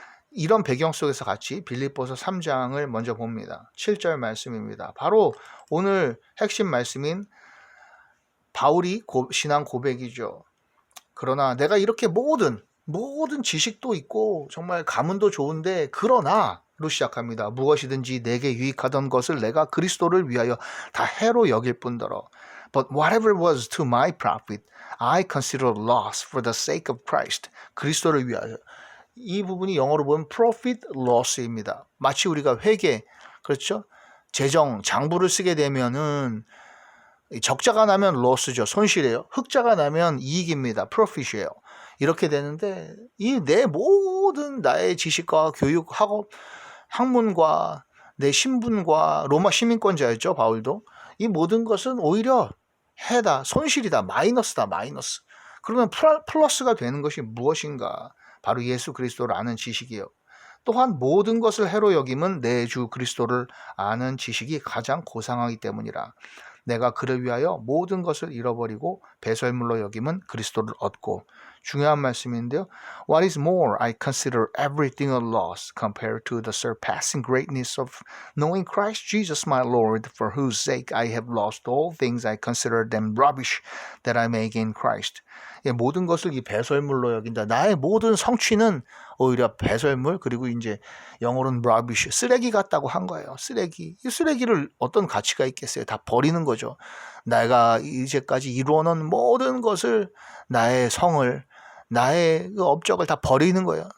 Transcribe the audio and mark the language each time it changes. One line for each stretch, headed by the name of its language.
Korean: 이런 배경 속에서 같이 빌립보서 3장을 먼저 봅니다. 7절 말씀입니다. 바로 오늘 핵심 말씀인 바울이 신앙 고백이죠. 그러나 내가 이렇게 모든 지식도 있고 정말 가문도 좋은데 그러나로 시작합니다. 무엇이든지 내게 유익하던 것을 내가 그리스도를 위하여 다 해로 여길 뿐더러
English: But whatever was to my profit, I consider loss for the sake of Christ.
Korean: 그리스도를 위하여. 이 부분이 영어로 보면 profit loss입니다. 마치 우리가 회계, 그렇죠? 재정, 장부를 쓰게 되면은 적자가 나면 loss죠. 손실이에요. 흑자가 나면 이익입니다. profit이에요. 이렇게 되는데 이 내 모든 나의 지식과 교육, 학업, 학문과 내 신분과 로마 시민권자였죠. 바울도. 이 모든 것은 오히려 해다, 손실이다, 마이너스다, 마이너스. 그러면 플러스가 되는 것이 무엇인가? 바로 예수 그리스도를 아는 지식이에요. 또한 모든 것을 해로 여김은 내 주 그리스도를 아는 지식이 가장 고상하기 때문이라. 내가 그를 위하여 모든 것을 잃어버리고 배설물로 여김은 그리스도를 얻고. 중요한 말씀인데요.
English: What is more, I consider everything a loss compared to the surpassing greatness of knowing Christ Jesus my Lord, for whose sake I have lost all things. I consider them rubbish that I may gain Christ.
Korean: 모든 것을 이 배설물로 여긴다. 나의 모든 성취는 오히려 배설물, 그리고 이제 영어로는 rubbish, 쓰레기 같다고 한 거예요. 쓰레기. 이 쓰레기를 어떤 가치가 있겠어요? 다 버리는 거죠. 내가 이제까지 이루어놓은 모든 것을, 나의 성을, 나의 그 업적을 다 버리는 거예요.